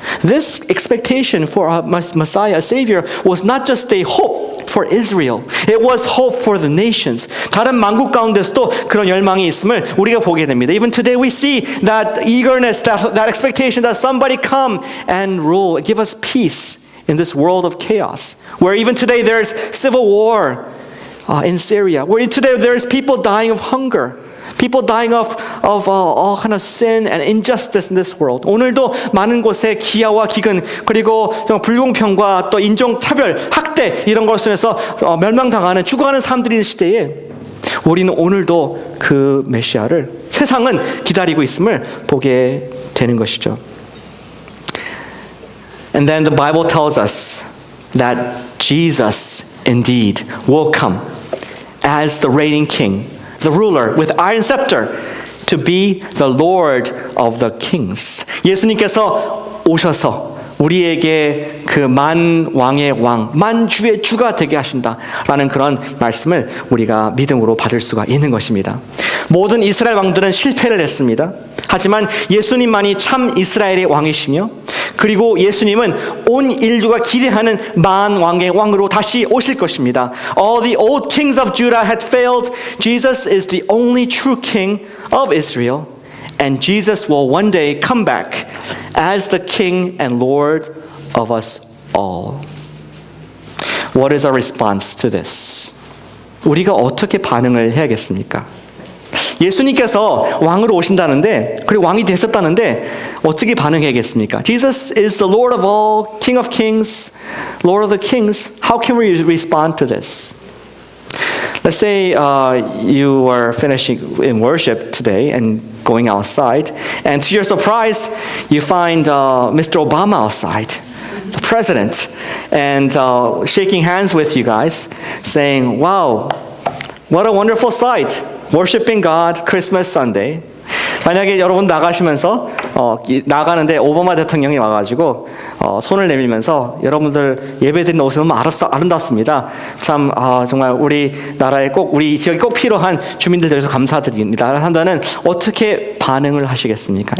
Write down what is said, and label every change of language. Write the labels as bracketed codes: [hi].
[en] This expectation for a Messiah, a Savior, was not just a hope for Israel. It was hope for the nations. [ko] 다른 만국 가운데서도 그런 열망이 있음을 우리가 보게 됩니다. [en] Even today we see that eagerness, that expectation that somebody come and rule, give us peace in this world of chaos. Where even today there's civil war in Syria. Where today there's people dying of hunger. People dying of all kind of sin and injustice in this world. [ko] 오늘도 많은 곳에 기아와 기근 그리고 불공평과 또 인종차별, 학대 이런 것을 해서 멸망당하는 죽어가는 사람들이 있는 시대에 우리는 오늘도 그 메시아를 세상은 기다리고 있음을 보게 되는 것이죠. [en] And then the Bible tells us that Jesus indeed will come as the reigning king. The ruler with iron scepter to be the Lord of the kings. [ko] 예수님께서 오셔서 우리에게 그 만왕의 왕, 만주의 주가 되게 하신다라는 그런 말씀을 우리가 믿음으로 받을 수가 있는 것입니다. 모든 이스라엘 왕들은 실패를 했습니다. 하지만 예수님만이 참 이스라엘의 왕이시며 그리고 예수님은 온 인류가 기대하는 만왕의 왕으로 다시 오실 것입니다. [en] All the old kings of Judah had failed. Jesus is the only true king of Israel. And Jesus will one day come back as the king and Lord of us all. What is our response to this? [ko] 우리가 어떻게 반응을 해야겠습니까? 예수님께서 왕으로 오신다는데 그리고 왕이 되셨다는데 어떻게 반응해야겠습니까? [en] Jesus is the Lord of all, King of kings, Lord of the kings. How can we respond to this? Let's say you are finishing in worship today and going outside, and to your surprise, you find Mr. Obama outside, the president, and shaking hands with you guys, saying, "Wow, what a wonderful sight! Worshiping God, Christmas Sunday." [ko] 만약에 여러분 나가시면서 나가는데 오바마 대통령이 와가지고 손을 내밀면서 여러분들 예배드리는 옷이 너무 아름답습니다. 참 정말 우리 나라에 꼭 우리 지역에 꼭 필요한 주민들 대해서 감사드립니다. 한다는 어떻게 반응을 하시겠습니까?